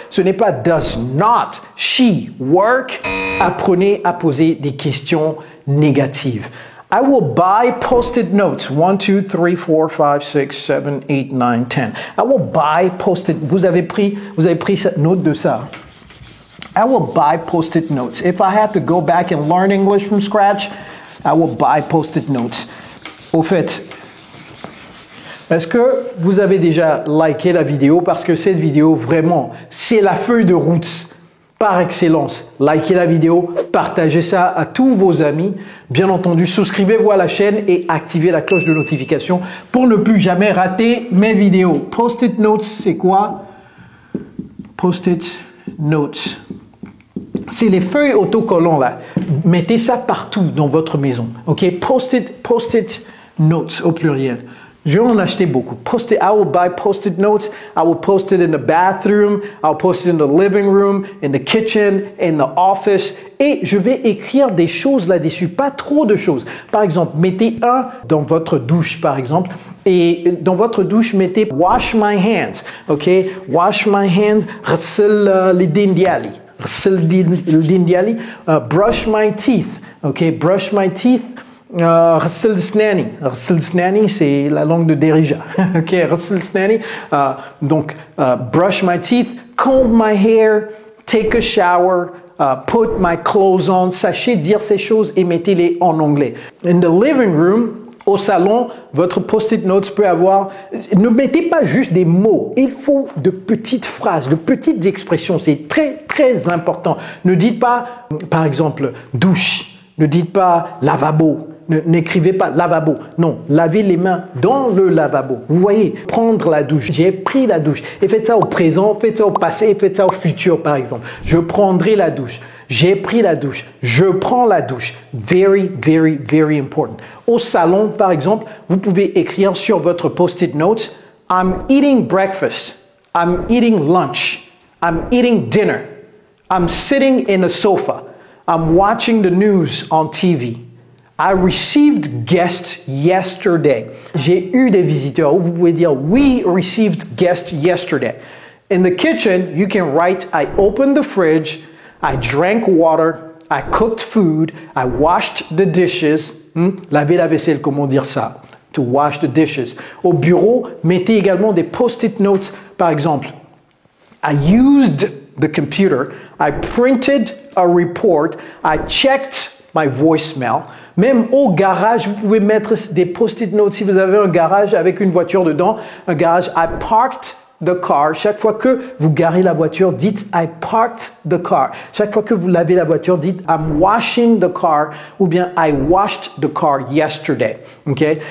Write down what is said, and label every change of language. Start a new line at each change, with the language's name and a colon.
French: Ce n'est pas
English: does not she work.
French: Apprenez à poser des questions négatives.
English: I will buy post-it notes. 1, 2, 3, 4, 5, 6, 7, 8, 9, 10. I will buy post-it.
French: Vous avez pris cette note de ça.
English: I will buy post-it notes. If I had to go back and learn English from scratch, I will buy post-it notes.
French: Au fait, est-ce que vous avez déjà liké la vidéo? Parce que cette vidéo, vraiment, c'est la feuille de route par excellence. Likez la vidéo, partagez ça à tous vos amis. Bien entendu, souscrivez-vous à la chaîne et activez la cloche de notification pour ne plus jamais rater mes vidéos. Post-it notes, c'est quoi? Post-it notes. C'est les feuilles autocollants là. Mettez ça partout dans votre maison. Ok? Post-it notes au pluriel. Je vais en acheter beaucoup.
English: I will buy post-it notes. I will post it in the bathroom. I'll post it in the living room, in the kitchen, in the office.
French: Et je vais écrire des choses là-dessus. Pas trop de choses. Par exemple, mettez un dans votre douche, par exemple. Et dans votre douche, mettez
English: wash my hands. Ok? Wash my hands.
Arabic: غسل اليدين ديالي. غسل اليدين ديالي.
English: Brush my teeth. Ok? Brush my teeth.
Arabic: غسل سناني. غسل سناني,
French: c'est la langue de Derija.
Arabic: Ok, غسل سناني.
English: Donc, brush my teeth, comb my hair, take a shower, put my clothes on.
French: Sachez dire ces choses et mettez-les en anglais.
English: In the living room,
French: au salon, votre post-it notes peut avoir... Ne mettez pas juste des mots. Il faut de petites phrases, de petites expressions. C'est très, très important. Ne dites pas, par exemple, douche. Ne dites pas lavabo. N'écrivez pas lavabo. Non, lavez les mains dans le lavabo. Vous voyez, prendre la douche. J'ai pris la douche. Et faites ça au présent, faites ça au passé, faites ça au futur, par exemple. Je prendrai la douche. J'ai pris la douche. Je prends la douche.
English: Very, very, very important.
French: Au salon, par exemple, vous pouvez écrire sur votre post-it notes,
English: I'm eating breakfast. I'm eating lunch. I'm eating dinner. I'm sitting in a sofa. I'm watching the news on TV. I received guests yesterday.
French: J'ai eu des visiteurs. Vous pouvez dire,
English: we received guests yesterday. In the kitchen, you can write, I opened the fridge, I drank water, I cooked food, I washed the dishes.
French: Laver la vaisselle, comment dire ça?
English: To wash the dishes.
French: Au bureau, mettez également des post-it notes. Par exemple,
English: I used the computer, I printed a report, I checked my voicemail.
French: Même au garage, vous pouvez mettre des post-it notes. Si vous avez un garage avec une voiture dedans, un garage,
English: I parked the car.
French: Chaque fois que vous garez la voiture, dites
English: I parked the car.
French: Chaque fois que vous lavez la voiture, dites
English: I'm washing the car
French: ou bien
English: I washed the car yesterday.
French: Okay?